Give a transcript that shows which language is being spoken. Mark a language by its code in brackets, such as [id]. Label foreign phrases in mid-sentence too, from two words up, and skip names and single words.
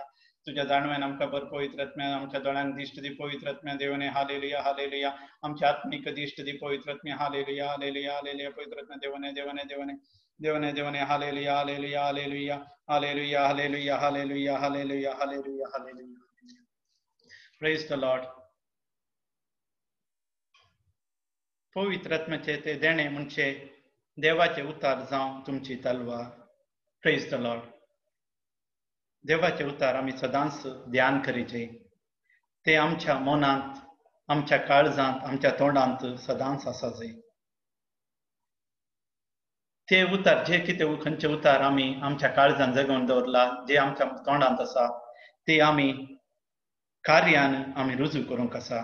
[kok] तुझ्या जाणव्यान आमकां भर पवित्र आत्म्या आमच्या दोळ्यांक दिश्ट दी पवित्र आत्म्या देवाने [en] hallelujah, hallelujah. [kok] आमच्या आत्मिक दिश्ट दी पवित्र आत्म्या [en] hallelujah, hallelujah, hallelujah, [kok] पवित्र आत्म्या देवाने देवाने देवाने देवाने देवाने [en] hallelujah, hallelujah, hallelujah, hallelujah, hallelujah, hallelujah, hallelujah, hallelujah, hallelujah. Praise the Lord. [kok] पवित्र आत्म्याचे ते देणे म्हणजे देवाचे उतार जावं तुमची तलवार. [en] Praise the Lord. [kok] देवाचे उतार आम्ही सदांच ध्यान करीचे. ते आमच्या मनांत, आमच्या काळजांत, आमच्या तोंडांत सदांच आसाचे. ते उतार जे कितें खंयचे उतार आमी आमच्या काळजांत जगोवन दवरला, जे आमच्या तोंडांत आसा, ते आमी कार्यान आमी रुजू करूंक आसा.